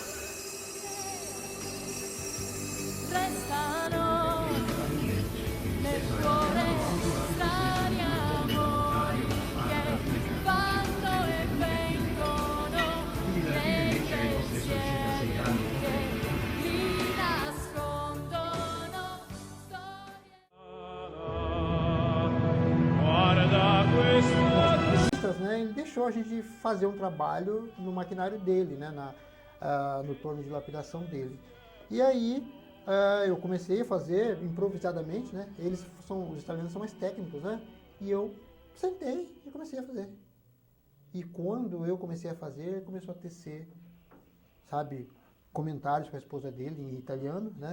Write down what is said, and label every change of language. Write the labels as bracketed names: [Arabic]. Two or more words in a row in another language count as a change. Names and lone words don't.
[Italian] Restano nel cuore strani amori che vanno e vengono nei pensieri che li nascondono Guarda questo. [Portuguese] Né? Ele deixou a gente fazer um trabalho no maquinário dele, né? No torno de lapidação dele. E aí eu comecei a fazer improvisadamente, né? Os italianos são mais técnicos, né? E eu sentei e comecei a fazer. E quando eu comecei a fazer, começou a tecer, sabe, comentários com a esposa dele em italiano, né?